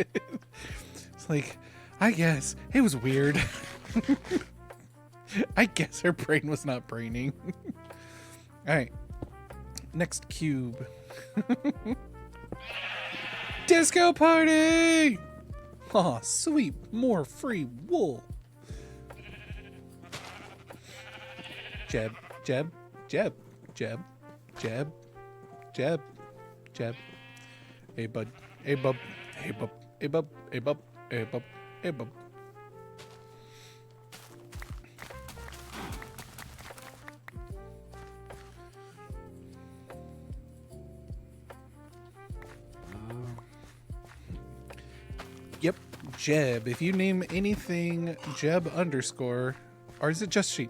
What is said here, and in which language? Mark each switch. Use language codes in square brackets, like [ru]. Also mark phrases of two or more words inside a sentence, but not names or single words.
[en] It's like, I guess it was weird. I guess her brain was not braining. All right, next cube. Disco party! Aw, sweet, more free wool. Jeb. Jeb, Jeb, Jeb, Jeb. Hey bud, hey bub, hey bub, hey bub, hey bub, hey bub, hey bub. Yep, Jeb. If you name anything Jeb underscore, or is it just sheep?